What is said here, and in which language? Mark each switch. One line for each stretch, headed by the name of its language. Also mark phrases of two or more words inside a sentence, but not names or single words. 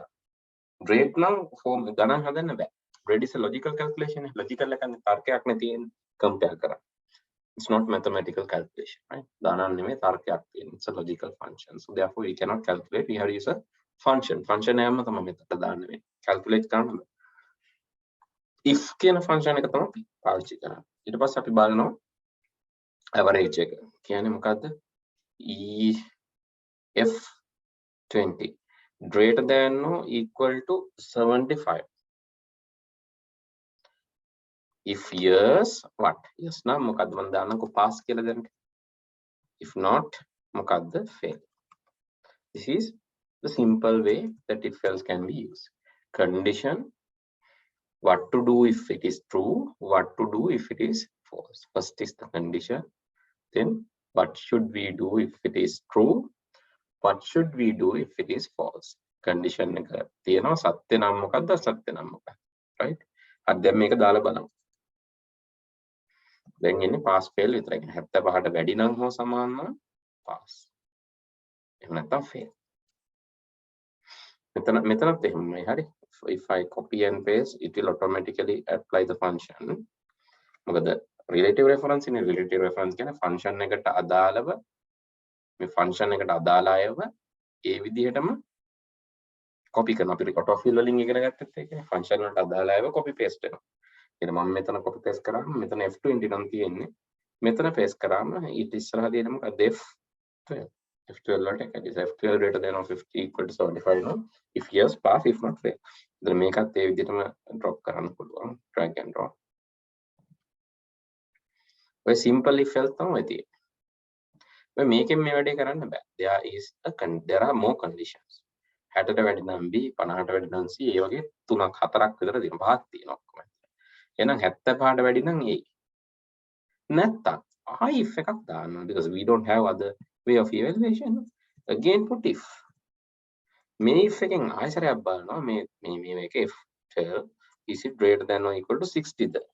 English: Grade now form
Sinhala: ගණන් හදන්න බෑ.
English: Grade is a logical calculation.
Sinhala: Logical එක තර්කයක් නේ තියෙන්නේ compare කරා.
English: It's not mathematical calculation, right?
Sinhala: ගණන් නෙමෙයි තර්කයක් තියෙන.
English: It's a logical function. So therefore we cannot calculate. We have to use a function.
Sinhala: Function එකම තමයි මෙතන දාන්න වෙන්නේ. Calculate කරන්න බෑ. If කියන function එක තමයි පාවිච්චි කරන්නේ. ඊට පස්සේ අපි බලනවා average එක. කියන්නේ මොකද්ද?
English: F20 greater than or equal to 75. If yes, what?
Sinhala: Yes na මොකද්ද මම දාන්නකො pass කියලා දැන්.
English: If not, මොකද්ද fail. This is the simple way that if else can be used. Condition, what to do if it is true, what to do if it is false. First is the condition, then what should we do if it is true, what should we do if it is false.
Sinhala: condition එක තියෙනවා සත්‍ය නම් මොකක්ද අසත්‍ය නම් මොකක්ද right හරි දැන් මේක දාලා බලමු දැන් ඉන්නේ
English: pass fail
Sinhala: විතරයි 75ට වැඩි නම් හෝ සමාන නම් pass එහෙම නැත්නම් fail මෙතනත් එහෙමයි හරි
English: if I copy and paste it will automatically apply the function මොකද relative reference ඉන්නේ relative reference කියන්නේ function එකට
Sinhala: අදාළව මේ function එකට අදාළ අයව ඒ විදිහටම copy කරනවා අපි autofill වලින් ඉගෙන ගත්තත් ඒකනේ function වලට අදාළ අයව
English: copy paste
Sinhala: වෙනවා එහෙනම් මම මෙතන copy paste කරාම මෙතන F20 නම් තියෙන්නේ මෙතන paste කරාම ඊට ඉස්සරහා තියෙන මොකද F12 F12 වලට එකයි
English: F12 greater than or 50 equal to 75 no if yes pass if not fail
Sinhala: ඉතින් මේකත් ඒ විදිහටම drop කරන්න පුළුවන්
English: drag and drop
Sinhala: ඔය simple if else තමයි තියෙන්නේ ඔය මේකෙන් මේ වැඩේ කරන්න බෑ
English: there are more conditions
Sinhala: 60ට වැඩි නම් B 50ට වැඩි නම් C ඒ වගේ 3ක් 4ක් විතර තියෙනවා පහක් තියෙනවා ඔක්කොම එහෙනම් 75ට වැඩි නම් A නැත්තම් if එකක් දාන්න
English: because we don't have other way of evaluation again put if
Sinhala: මේ if එකෙන් ආයෙසරයක් බලනවා මේ මේක
English: F12 is it greater than or equal to 60
Sinhala: ද